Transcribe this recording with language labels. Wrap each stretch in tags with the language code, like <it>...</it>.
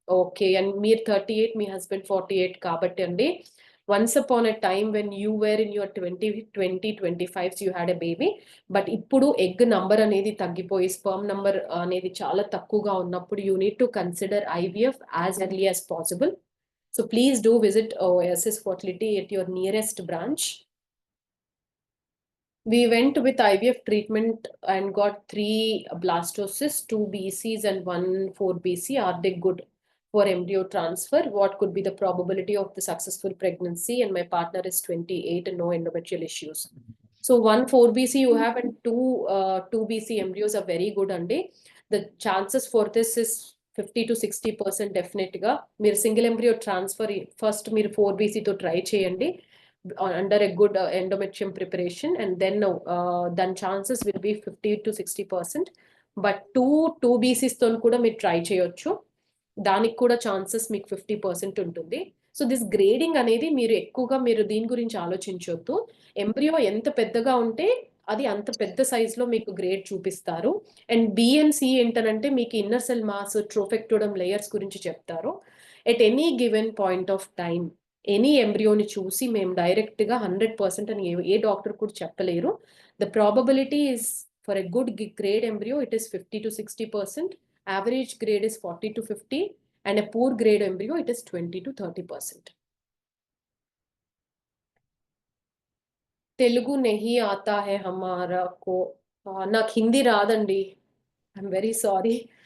<en>okay, and</en> <te>మీరు 38, మీ husband 48 కాబట్టి అండి,</te> <en>Once upon a time when you were in your 20-25 you had a baby.</en> <te>But ఇప్పుడు egg number అనేది తగ్గిపోయి sperm number అనేది చాలా తక్కువగా ఉన్నప్పుడు</te> <en>You need to consider IVF as early as possible. So please do visit OASS Fertility at your nearest branch. We went with IVF treatment and got 3 blastocysts, 2 BCs and 1 4BC. Are they good for embryo transfer? What could be the probability of the successful pregnancy? And my partner is 28 and no endometrial issues. So 1 4BC you have and 2 BC embryos are very good, and the chances for this is 50 to 60% definite గా.</en> <te>మీరు single embryo transfer first మీరు 4BC తో try చేయండి under a good endometrium preparation, and then దాని chances will be 50 to 60%. But 2 BCs తో కూడా మీరు try చేయొచ్చు, దానికి కూడా ఛాన్సెస్ మీకు 50% ఉంటుంది. సో దిస్ గ్రేడింగ్ అనేది మీరు ఎక్కువగా మీరు దీని గురించి ఆలోచించొద్దు. ఎంబ్రియో ఎంత పెద్దగా ఉంటే అది అంత పెద్ద సైజులో మీకు గ్రేడ్ చూపిస్తారు. అండ్ బిఎన్సి ఏంటనంటే మీకు ఇన్నర్ సెల్ మాస్, ట్రోఫెక్టోడమ్ లేయర్స్ గురించి చెప్తారు.</te> <en>at any given point of time</en> <te>any ఎంబ్రియోని చూసి మేము డైరెక్ట్గా 100% అని ఏ డాక్టర్ కూడా చెప్పలేరు.</te> <en>The probability is for a good grade embryo it is 50 to 60%. Average grade is 40 to 50 and a poor grade embryo it is 20 to 30%.</en> <hi>Telugu నెహి ఆతా high హమారా కో.</hi> <te>నాకు హిందీ రాదండి,</te> <en>I'm very sorry.</en>